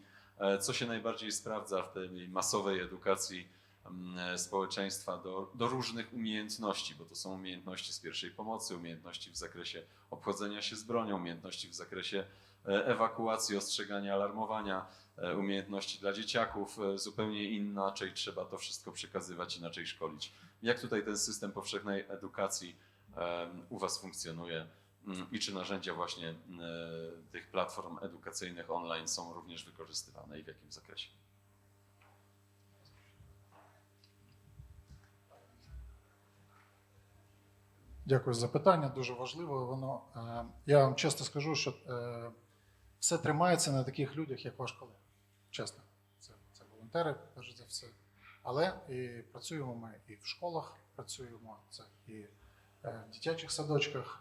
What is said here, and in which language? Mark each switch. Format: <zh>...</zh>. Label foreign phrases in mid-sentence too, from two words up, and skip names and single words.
<pl>Co się najbardziej sprawdza w tej masowej edukacji społeczeństwa do różnych umiejętności, bo to są umiejętności z pierwszej pomocy, umiejętności w zakresie obchodzenia się z bronią, umiejętności w zakresie ewakuacji, ostrzegania, alarmowania, umiejętności dla dzieciaków, zupełnie inaczej trzeba to wszystko przekazywać, inaczej szkolić. Jak tutaj ten system powszechnej edukacji u was funkcjonuje i czy narzędzia właśnie tych platform edukacyjnych online są również wykorzystywane i w jakim zakresie?</pl> <uk>Дякую за питання, дуже важливо. Воно, я вам чесно скажу, що все тримається на таких людях, як ваш колега. Чесно, це волонтери, перш за все. Але і працюємо ми і в школах, працюємо це і в дитячих садочках.</uk>